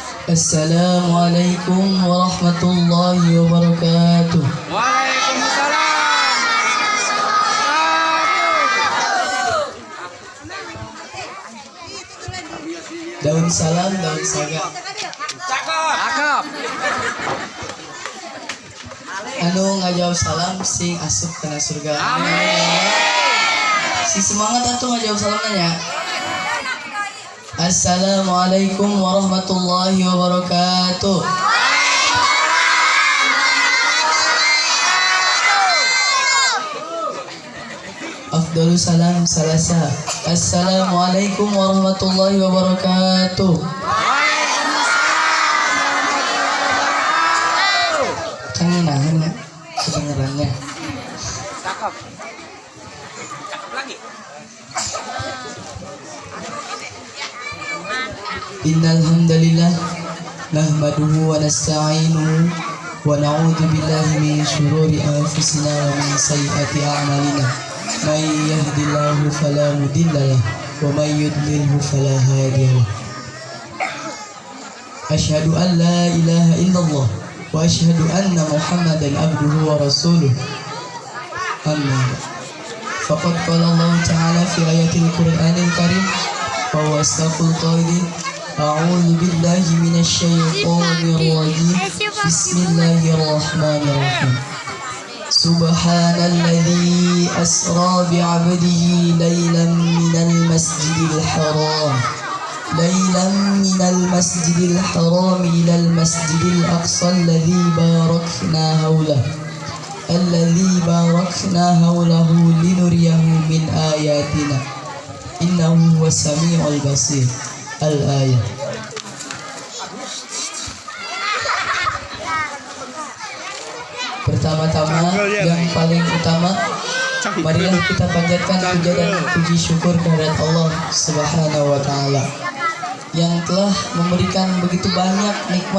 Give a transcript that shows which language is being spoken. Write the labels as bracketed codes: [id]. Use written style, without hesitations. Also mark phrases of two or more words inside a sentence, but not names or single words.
[ar] السلام عليكم ورحمة الله وبركاته. Waalaikumsalam. [id] Daun salam, daun saga. Cakep. [su] Anu ngajawab salam sing asup kena surga. Amin. Si semangat atuh ngajawab salam nanya. [ar] السلام عليكم ورحمة الله وبركاته. أفضل السلام ثلاثة. السلام عليكم ورحمة الله وبركاته. [id] Kan nahan ya kedengarannya. Cakep. Cakep lagi. [ar] إن الحمد لله نحمده ونستعينه ونعوذ بالله من شرور أنفسنا ومن سيئات أعمالنا. من يهده الله فلا مضل له ومن يضلله فلا هادي له. أشهد أن لا إله إلا الله وأشهد أن محمدا عبده ورسوله. أما فقد قال الله تعالى في آيات القرآن الكريم وهو أصدق القائلين. أعوذ بالله من الشيطان الرجيم. Bismillahirrahmanirrahim. سبحان الذي أسرى بعبده ليلا من المسجد الحرام إلى المسجد الأقصى الذي باركنا حوله لنريه من آياتنا إنه هو السميع البصير. Al-ayah. [id] Pertama-tama yang paling utama, marilah kita panjatkan puja dan puji syukur kehadirat Allah [ar] سبحانه وتعالى [id] yang telah memberikan begitu banyak nikmat.